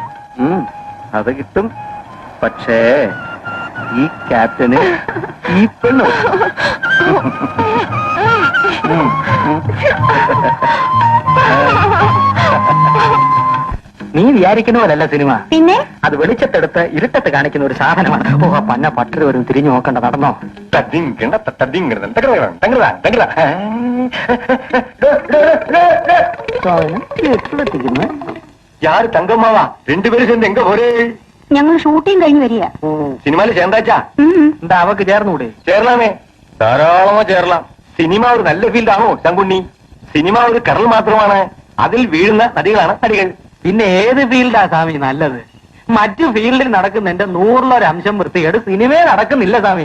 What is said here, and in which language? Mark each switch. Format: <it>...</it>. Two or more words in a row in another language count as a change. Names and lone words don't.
<ml>അത് കിട്ടും. പക്ഷേ ഈ ക്യാപ്റ്റന് ഈ പെണ്ണു. നീ വിചാരിക്കുന്ന പോലല്ല സിനിമ. പിന്നെ അത് വെളിച്ചത്തെടുത്ത് ഇരുട്ടത്ത് കാണിക്കുന്ന ഒരു സാധനമാണ്. ഓ പന്ന പട്ടര് വരും, തിരിഞ്ഞു നോക്കണ്ട, നടന്നോ.</ml> <ta>யாரு தங்கம்மாவா? 2 பேரும் சேர்ந்து எங்க போறே?</ta> <ml>ഞങ്ങൾ ഷൂട്ടിംഗ് കഴിഞ്ഞ് വരിക.</ml> <ta>சினிமாவில் சேர்ந்தாச்சா?</ta> <ml>എന്താ അവക്ക് ചേർന്നുകൂടെ?</ml> <ta>சேரலாமே, தாராளமா சேரலாம்.</ta> <ml>സിനിമ ഒരു നല്ല ഫീൽഡാണോ ശങ്കുണ്ണി? സിനിമ ഒരു കടൽ മാത്രമാണ്, അതിൽ വീഴുന്ന നദികളാണ് നദികൾ. പിന്നെ ഏത് ഫീൽഡാ സ്വാമി നല്ലത്? മറ്റു ഫീൽഡിൽ നടക്കുന്നതിന്റെ 100% വൃത്തികേട് സിനിമയെ നടക്കുന്നില്ല സ്വാമി.</ml>